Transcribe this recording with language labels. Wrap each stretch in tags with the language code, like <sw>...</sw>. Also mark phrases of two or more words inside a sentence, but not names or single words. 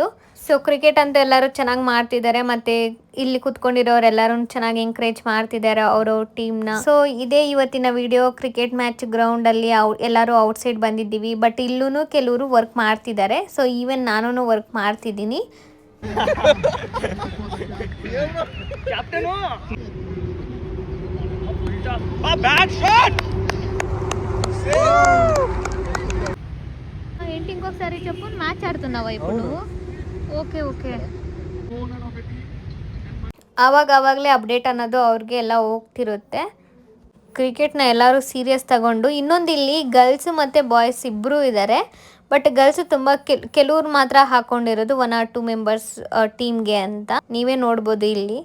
<kn>ಸೊ ಕ್ರಿಕೆಟ್ ಅಂತೂ ಎಲ್ಲರೂ ಚೆನ್ನಾಗಿ ಮಾಡ್ತಿದ್ದಾರೆ, ಮತ್ತು ಇಲ್ಲಿ ಕೂತ್ಕೊಂಡಿರೋರೆಲ್ಲರೂ ಚೆನ್ನಾಗಿ ಎಂಕರೇಜ್ ಮಾಡ್ತಿದ್ದಾರೆ ಅವ್ರವ್ರ ಟೀಮ್ನ. ಸೊ ಇದೇ ಇವತ್ತಿನ ವಿಡಿಯೋ.</kn> <en>cricket match</en> <kn>ಗ್ರೌಂಡಲ್ಲಿ ಎಲ್ಲರೂ ಔಟ್ಸೈಡ್ ಬಂದಿದ್ದೀವಿ, ಬಟ್ ಇಲ್ಲೂ ಕೆಲವರು ವರ್ಕ್ ಮಾಡ್ತಿದ್ದಾರೆ. ಸೊ ಈವನ್ ನಾನು ವರ್ಕ್ ಮಾಡ್ತಿದ್ದೀನಿ.</kn> <te>ఏంటి ఇంకొకసారి చెప్పు. మ్యాచ్ ఆడుతున్నావా ఇప్పుడు?</te> <en>okay okay.</en> <kn>ಆವಾಗಲೇ ಅಪ್ಡೇಟ್ ಅನ್ನೋದು ಅವ್ರಿಗೆ ಎಲ್ಲ ಹೋಗ್ತಿರುತ್ತೆ. ಕ್ರಿಕೆಟ್ನ ಎಲ್ಲರೂ ಸೀರಿಯಸ್ ತಗೊಂಡು. ಇನ್ನೊಂದು ಇಲ್ಲಿ ಗರ್ಲ್ಸು ಮತ್ತು ಬಾಯ್ಸ್ ಇಬ್ಬರೂ ಇದ್ದಾರೆ,</kn> <en>but girls</en> <kn>ತುಂಬ ಕೆಲವ್ರು ಮಾತ್ರ ಹಾಕ್ಕೊಂಡಿರೋದು</kn> <en>1 or 2 members</en> <kn>ಟೀಮ್ಗೆ ಅಂತ ನೀವೇ ನೋಡ್ಬೋದು ಇಲ್ಲಿ.</kn>